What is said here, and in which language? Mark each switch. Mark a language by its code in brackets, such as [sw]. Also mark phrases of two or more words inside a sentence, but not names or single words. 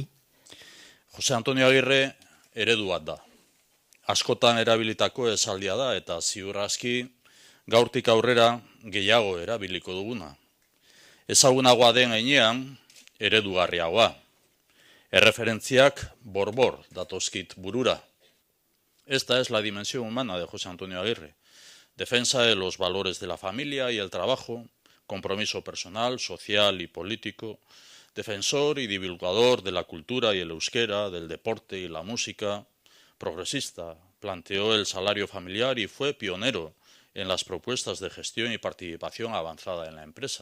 [eu] José Antonio Aguirre eredu bat da. Askotan erabilitako esaldia da eta ziur aski gaurtik aurrera gehiago erabiliko duguna. Ezagunagoa den heinean eredugarriagoa. Erreferentziak borbor datozkit burura. [es] Esta es la dimensión humana de José Antonio Aguirre. Defensa de los valores de la familia y el trabajo, compromiso personal, social y político, defensor y divulgador de la cultura y el euskera, del deporte y la música, progresista, planteó el salario familiar y fue pionero en las propuestas de gestión y participación avanzada en la empresa.